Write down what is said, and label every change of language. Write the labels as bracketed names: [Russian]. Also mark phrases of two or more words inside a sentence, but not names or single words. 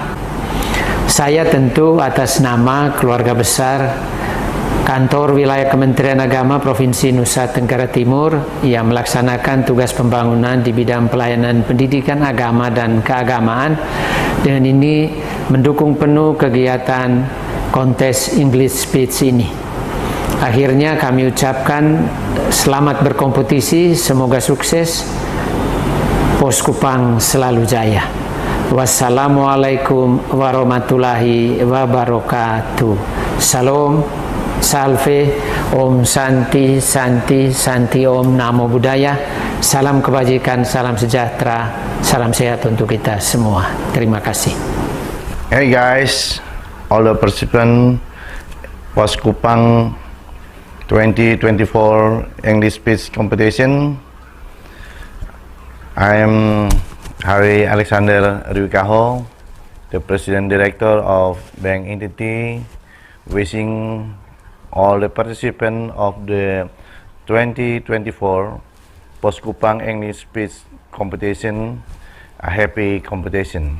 [Indonesian] Saya tentu atas nama keluarga besar Kantor Wilayah Kementerian Agama Provinsi Nusa Tenggara Timur yang melaksanakan tugas pembangunan di bidang pelayanan pendidikan agama dan keagamaan, dengan ini mendukung penuh kegiatan kontes [English] English Speech [Indonesian] ini. Akhirnya kami ucapkan selamat berkompetisi, semoga sukses. Pos Kupang selalu jaya. [Arabic] والسلام عليكم ورحمة الله وبركاته. [Sanskrit] Salam, salve, ॐ शान्ति शान्ति शान्ति ॐ नमो बुद्धाय. [Indonesian] Salam kebajikan, salam sejahtera, salam sehat untuk kita semua. Terima kasih. [English] Hey guys, all the participants Pos Kupang 2024 English Speech Competition. I am Hari Alexander Riwikaho, the President Director of Bank Entity, wishing all the participants of the 2024 Pos Kupang English Speech Competition a happy competition.